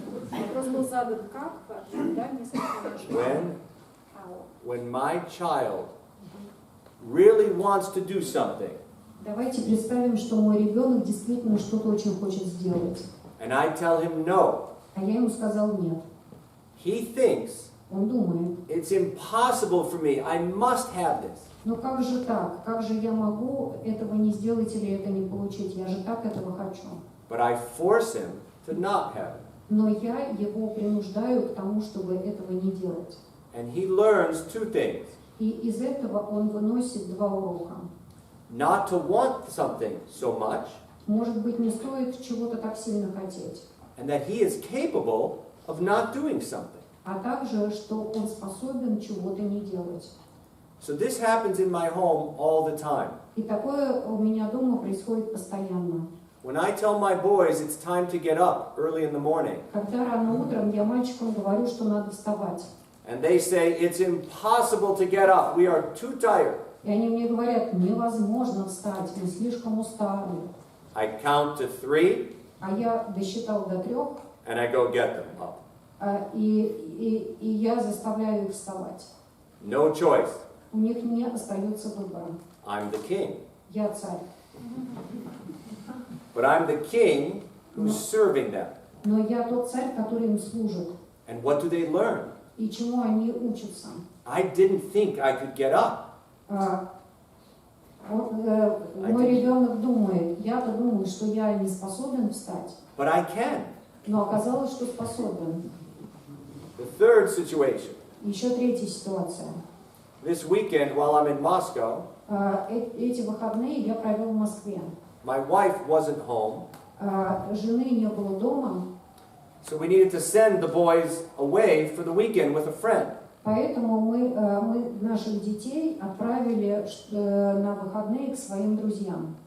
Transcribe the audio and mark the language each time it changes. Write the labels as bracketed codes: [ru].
[ru] Вопрос был задан как, да, несколько раз. [en] When my child really wants to do something, [ru] Давайте представим, что мой ребенок действительно что-то очень хочет сделать. [en] and I tell him no, [ru] А я ему сказал нет. [en] he thinks [ru] Он думает, [en] it's impossible for me. I must have this. [ru] ну как же так? Как же я могу этого не сделать или это не получить? Я же так этого хочу. [en] But I force him to not have it. [ru] Но я его принуждаю к тому, чтобы этого не делать. [en] And he learns two things. [ru] И из этого он выносит два урока. [en] Not to want something so much, [ru] Может быть, не стоит чего-то так сильно хотеть. [en] and that he is capable of not doing something. [ru] А также, что он способен чего-то не делать. [en] So this happens in my home all the time. [ru] И такое у меня дома происходит постоянно. [en] When I tell my boys it's time to get up early in the morning, [ru] Когда рано утром я мальчикам говорю, что надо вставать. [en] and they say it's impossible to get up, we are too tired, [ru] И они мне говорят, невозможно встать, мы слишком устали. [en] I count to 3, [ru] А я досчитал до 3, [en] and I go get them up. [ru] и я заставляю их вставать. [en] No choice. [ru] У них не остается выбора. [en] I'm the king. [ru] Я царь. [en] But I'm the king who's serving them. [ru] Но я тот царь, который им служит. [en] And what do they learn? [ru] И чему они учатся? [en] I didn't think I could get up. [ru] Мой ребенок думает, я-то думаю, что я не способен встать. [en] But I can. [ru] Но оказалось, что способен. [en] The third situation. [ru] Еще третья ситуация. [en] This weekend, while I'm in Moscow, [ru] Эти выходные я провел в Москве. [en] my wife wasn't home, [ru] Жены не было дома, [en] so we needed to send the boys away for the weekend with a friend. [ru] поэтому мы наших детей отправили на выходные к своим друзьям.